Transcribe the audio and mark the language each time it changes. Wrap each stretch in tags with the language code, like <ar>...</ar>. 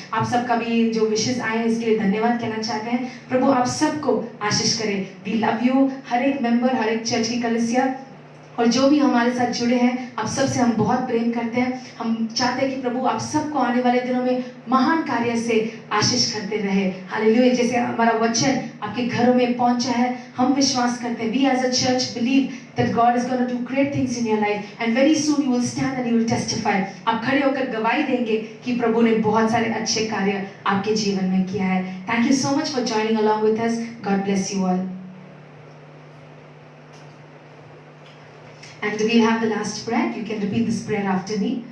<hi>आप सबका भी जो विशेष आए हैं इसके लिए धन्यवाद कहना चाहते हैं। प्रभु आप सबको आशीष करे।</hi> <en>we love you,</en> <hi>हर एक मेंबर, हर एक चर्च की कलीसिया और जो भी हमारे साथ जुड़े हैं, आप सबसे हम बहुत प्रेम करते हैं। हम चाहते हैं कि प्रभु आप सबको आने वाले दिनों में महान कार्य से आशीष करते रहे। हालेलुया। जैसे हमारा वचन आपके घरों में पहुंचा है, हम विश्वास करते हैं,</hi> <en>We as a church believe that God is going to do great things in your life and very soon you will stand and you will testify।</en> <hi>आप खड़े होकर गवाही देंगे कि प्रभु ने बहुत सारे अच्छे कार्य आपके जीवन में किया है।</hi> <en>Thank you so much for joining along with us। God bless you all। And we have the last prayer. You can repeat this prayer after me।</en>